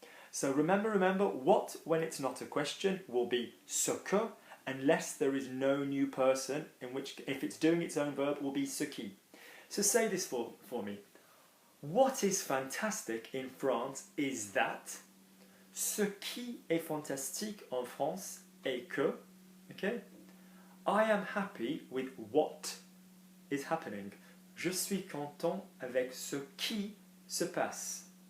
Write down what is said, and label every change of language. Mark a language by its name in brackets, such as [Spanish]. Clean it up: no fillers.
[English] So remember, what when it's not a question will be ce que, unless there is no new person, in which if it's doing its own verb will be ce qui. So say this for me. What is fantastic in France is that. [French] Ce qui est fantastique en France est que. [English] Okay? I am happy with what is happening. [French] Je suis content avec ce qui se passe.